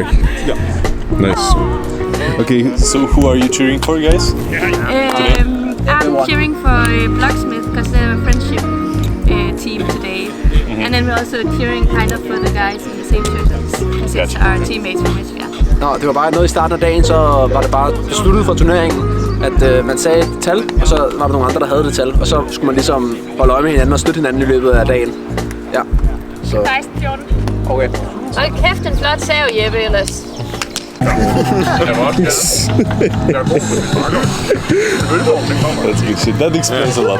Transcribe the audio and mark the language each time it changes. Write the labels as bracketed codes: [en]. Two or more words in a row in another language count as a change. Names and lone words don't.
[en] Yeah. Nice. Okay, so who are you cheering for, guys? I'm cheering for Blocksmith because they're a friendship team today. And then we're also cheering kind of for the guys in the same shirts because it's our teammates from Esbjerg. [da] Nå, det var bare noget i starten af dagen, så var det bare besluttet for turneringen, at man sagde et tal, og så var der nogle andre, der havde det tal, og så skulle man ligesom holde øje med hinanden og støtte hinanden i løbet af dagen. Ja. 16-14. [en] Okay. [da] Hold kæft, en flot sav, Jeppe, ellers. [en] That's good shit. That explains a lot.